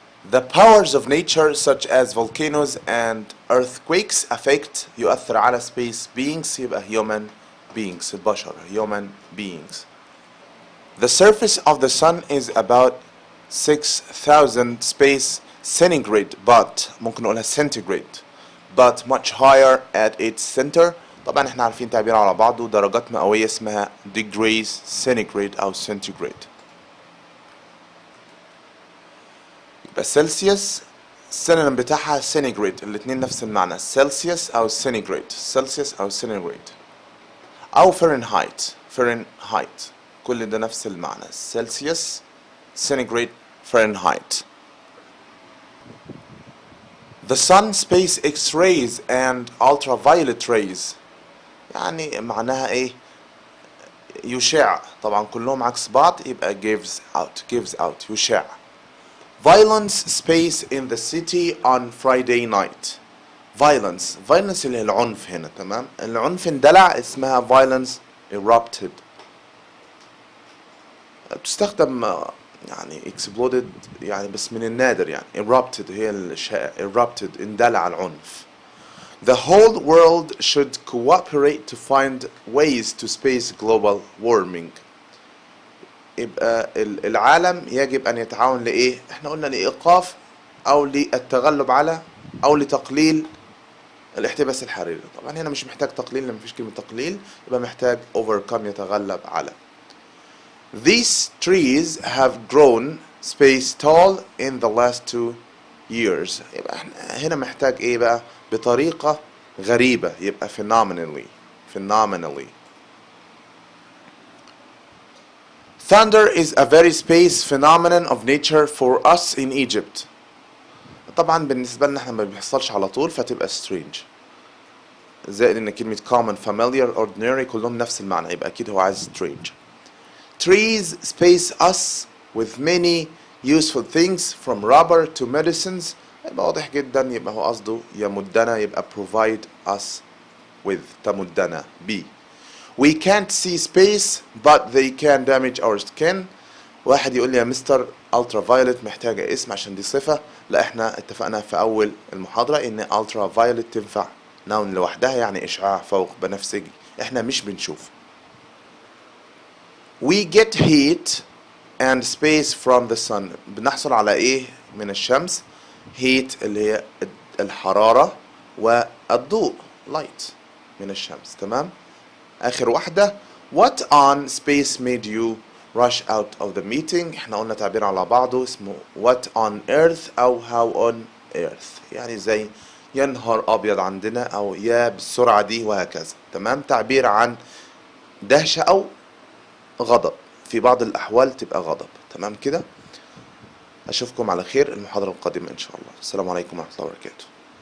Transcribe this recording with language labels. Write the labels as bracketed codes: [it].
[en] The powers of nature such as volcanoes and earthquakes affect [ar] يؤثر على [en] space beings، [ar] يبقى [en] human beings [ar] البشر [en] human beings. The surface of the sun is about 6,000 space centigrade but [ar] ممكن نقولها [en] centigrade but much higher at its center. [ar] طبعا احنا عارفين تعبير على بعضه، درجات مئوية اسمها degrees centigrade أو centigrade. يبقى سلسيوس السينونيم بتاعها centigrade، الاتنين نفس المعنى، سلسيوس أو centigrade أو فahrenheit كل ده نفس المعنى، سلسيوس centigrade فahrenheit. [en] The sun space X-rays and ultraviolet rays [ar] يعني معناها ايه؟ يشع، طبعا كلهم عكس بعض يبقى [en] gives out [ar] يشع. [en] Violence space in the city on Friday night. [ar] violence اللي هي العنف هنا، تمام، العنف اندلع اسمها [en] violence erupted. [ar] بتستخدم يعني exploded يعني بس من النادر يعني erupted هي الشائع erupted اندلع العنف. [en] The whole world should cooperate to find ways to space global warming. [ar] يبقى العالم يجب أن يتعاون لإيه؟ احنا قلنا لإيقاف أو للتغلب على أو لتقليل الاحتباس الحراري. طبعا هنا مش محتاج تقليل لما مفيش كلمة تقليل، يبقى محتاج overcome يتغلب على. [en] These trees have grown space tall in the last 2 years. [ar] يبقى احنا هنا محتاج ايه بقى؟ بطريقة غريبة، يبقى phenomenally. [en] Thunder is a very space phenomenon of nature for us in Egypt. [ar] طبعا بالنسبة لنا احنا ما بيحصلش على طول فتبقى strange. زائد ان كلمة common, familiar, ordinary كلهم نفس المعنى، يبقى اكيد هو عايز strange. [en] Trees space us with many useful things from rubber to medicines. [ar] يبقى واضح جدا، يبقى هو قصده يمدنا، يبقى [en] provide us with، [ar] تمدنا B. [en] We can't see space but they can damage our skin. [ar] واحد يقول لي يا مستر ultraviolet محتاجة اسم عشان دي صفة. لا، احنا اتفقنا في أول المحاضرة إن ultraviolet تنفع noun لوحدها، يعني إشعاع فوق بنفسجي، احنا مش بنشوف. [en] We get heat and space from the sun. [ar] بنحصل على إيه من الشمس؟ heat اللي هي الحرارة، والضوء light من الشمس. تمام. آخر واحدة [en] what on space made you rush out of the meeting. [ar] احنا قلنا تعبير على بعضه اسمه [en] what on earth [ar] أو [en] how on earth، [ar] يعني زي يا نهار أبيض عندنا أو يا بالسرعة دي وهكذا. تمام. تعبير عن دهشة أو غضب، في بعض الأحوال تبقى غضب. تمام كده. أشوفكم على خير المحاضرة القادمة إن شاء الله. السلام عليكم ورحمة الله وبركاته.